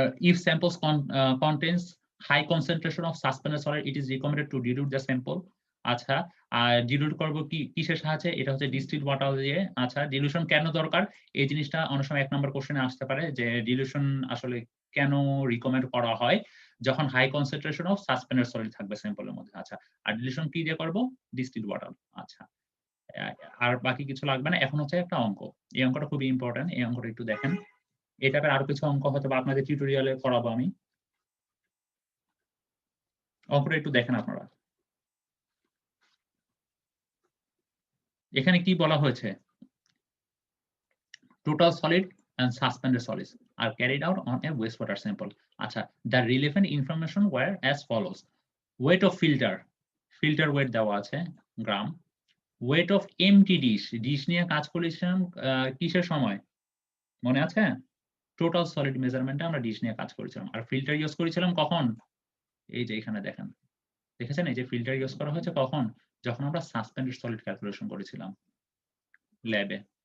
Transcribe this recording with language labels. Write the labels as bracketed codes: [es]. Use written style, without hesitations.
[en] If samples contains high concentration of suspended solid, it is recommended to dilute the sample. [bn] আচ্ছা, আর ডিলিউট করব কি কিসের সাহায্যে? এটা হচ্ছে ডিস্টিলড ওয়াটার দিয়ে। আচ্ছা, ডিলিউশন কেন দরকার? এই জিনিসটা অনেক সময় 1 নম্বর কোশ্চেনে আসতে পারে যে ডিলিউশন আসলে কেন রিকমেন্ড করা হয় যখন high concentration of suspended solid থাকবে স্যাম্পলের মধ্যে। আচ্ছা, আর ডিলিউশন কি দিয়ে করব? Distilled water. আচ্ছা, আর বাকি কিছু লাগবে না। এখন হচ্ছে একটা অঙ্ক, এই অঙ্কটা খুবই ইম্পর্টেন্ট, এই অঙ্কটা একটু দেখেন। এই টাইপের আরো কিছু অঙ্ক হয়তো আপনাদের টিউটোরিয়ালে করাবো আমি। অঙ্কটা একটু দেখেন আপনারা। এখানে কি বলা হয়েছে? [en] Total solid and suspended solids are carried out on a wastewater sample. আচ্ছা, the relevant information were as follows: weight of filter, filter weight [bn] দেওয়া আছে গ্রাম। [en] weight of empty dish, dish [bn] নিয়ে কাজ করেছিলাম কিসের সময় মনে আছে? টোটাল সলিড মেজারমেন্টে আমরা ডিশ নিয়ে কাজ করেছিলাম। আর ফিল্টার ইউজ করেছিলাম কখন? এই যে এখানে দেখেন, দেখেছেন এই যে ফিল্টার ইউজ করা হয়েছে কখন? যখন আমরা সাসপেন্ডেড সলিড ক্যালকুলেশন করেছিলাম ল্যাবে।